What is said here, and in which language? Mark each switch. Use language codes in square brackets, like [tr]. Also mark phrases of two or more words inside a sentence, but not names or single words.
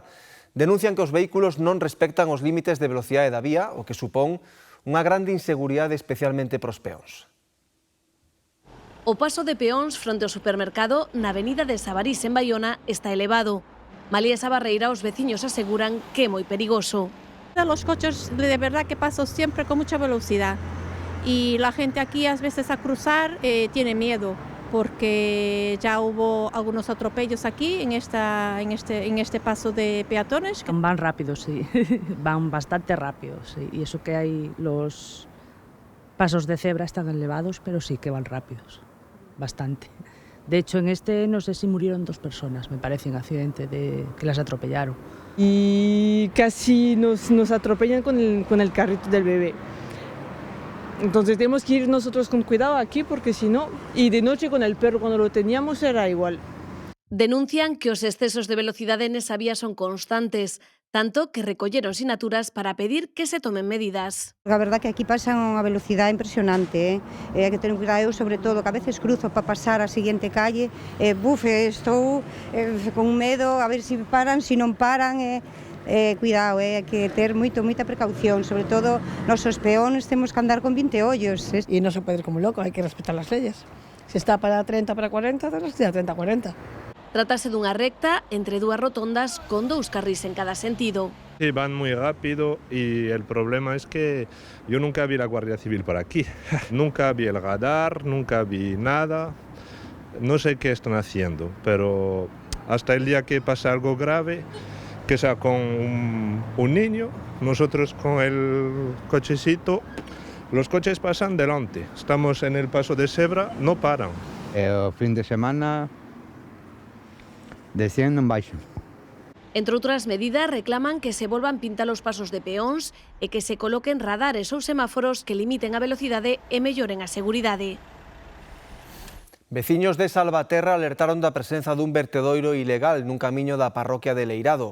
[gl] Denuncian que os vehículos non respectan os límites de velocidade da vía, o que supón unha grande inseguridade especialmente pros peóns. O paso de peóns fronte ao supermercado na avenida de Sabarís en Baiona está elevado. Malia esa barreira, os veciños aseguran que é moi perigoso. [es] Los coches de verdad que pasan siempre con mucha velocidad y la gente aquí a veces a cruzar tiene miedo porque ya hubo algunos atropellos aquí en este paso de peatones. Van rápidos, sí, van bastante rápidos, sí. Y eso que hay los pasos de cebra están elevados, pero sí que van rápidos, bastante. De hecho, en este no sé si murieron 2 personas, me parece, en accidente que las atropellaron. Y casi nos atropellan con el carrito del bebé. Entonces tenemos que ir nosotros con cuidado aquí porque si no, y de noche con el perro cuando lo teníamos era igual. [gl] Denuncian que os excesos de velocidade nesa vía son constantes, tanto que recolleron sinaturas para pedir que se tomen medidas. A verdad que aquí pasan a unha velocidade impresionante, hai que ter cuidado, eu sobre todo que [es] a veces [gl] cruzo para pasar a seguinte calle, estou con medo a ver se paran, se non paran, cuidado, hai que ter moita precaución, sobre todo nosos peóns temos que andar con 20 ollos. E non se pode ir como loco, hai que respetar as leyes. Se está para 30, para 40, [es] tenemos que ir [gl] a 30, 40. Trátase dunha recta entre 2 rotondas con 2 carrís en cada sentido. [es] Sí, van muy rápido y el problema es que yo nunca vi la Guardia Civil por aquí. Nunca vi el radar, nunca vi nada. No sé qué están haciendo, pero hasta el día que pasa algo grave, que sea con un niño, nosotros con el cochecito, los coches pasan delante. Estamos en el paso de cebra, no paran. El fin de semana descienden baixo. [gl] Entre outras medidas, reclaman que se volvan pintar os pasos de peóns e que se coloquen radares ou semáforos que limiten a velocidade e melloren a seguridade. Veciños de Salvaterra alertaron da presenza dun vertedoiro ilegal nun camiño da parroquia de Leirado.